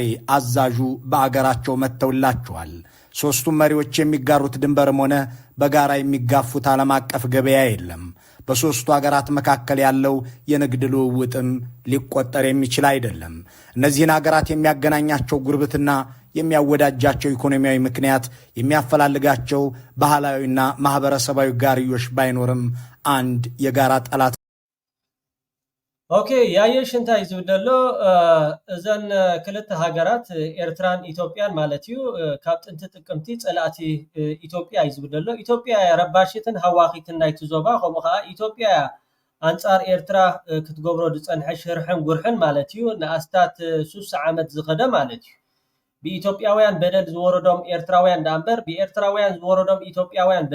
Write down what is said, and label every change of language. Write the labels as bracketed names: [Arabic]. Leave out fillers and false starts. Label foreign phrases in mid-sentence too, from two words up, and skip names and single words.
[Amharic] አዛዡ በአገራቸው መተውላቸዋል። ሶስቱም መሪዎች የሚጋሩት ድንበርም ሆነ በጋራ የሚጋፉት ዓለም አቀፍ ገበያ የለም። በሶስቱ ሀገራት መካከል ያለው የንግድ ልውውጥም ሊቆጠር የሚችል አይደለም። እነዚህን ሀገራት የሚያገናኛቸው ጉርብትና፣ የሚያወዳጃቸው ኢኮኖሚያዊ ምክንያት፣ የሚያፈላልጋቸው ባህላዊና ማህበረሰባዊ ጋርዮሽ ባይኖርም አንድ የጋራ ጠላት [Tigrinya] ኦኬ ያየሽ እንታይ ዝብደሎ እዘን ክልተ ሃገራት ኤርትራን ኢትዮጵያን ማለትዩ ካብ ጥንቲ ጥቅምቲ ጸላእቲ ኢትዮጵያ ይዝብደሎ ኢትዮጵያ ረባሽትን ሃዋኺትን ናይቲ ዞባ ከምኡ ከዓ ኢትዮጵያ አንጻር ኤርትራ ክትገብሮ ዝጸንሐ ሽርሕን ጉርሕን ማለትዩ ንኣስታት 3 ዓመት ዝኸደ ማለትዩ ብኢትዮጵያውያን በደል ዝወረዶም ኤርትራውያን ዳንበር ብኤርትራውያን ዝወረዶም ኢትዮጵያውያን